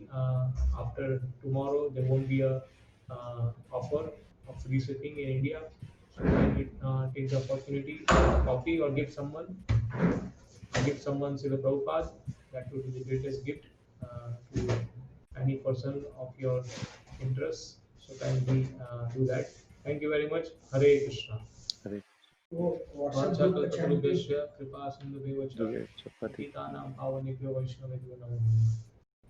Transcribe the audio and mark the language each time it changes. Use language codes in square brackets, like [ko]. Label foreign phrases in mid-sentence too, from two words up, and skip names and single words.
[en] After tomorrow, there won't be a offer of free shipping in India. So kindly take the opportunity, copy or give someone Srila Prabhupada. That would be the greatest gift to any person of your interest. So kindly do that. Thank you very much. Hare Krishna. Hare [hi] वो व्हाट्सएप ग्रुप का चैनल [sa] वाञ्छाकल्पतरुभ्यश्च कृपा सिन्धुभ्यश्च Krishna. पतितानां पावनेभ्यो वैष्णवेभ्यो नमो नमः।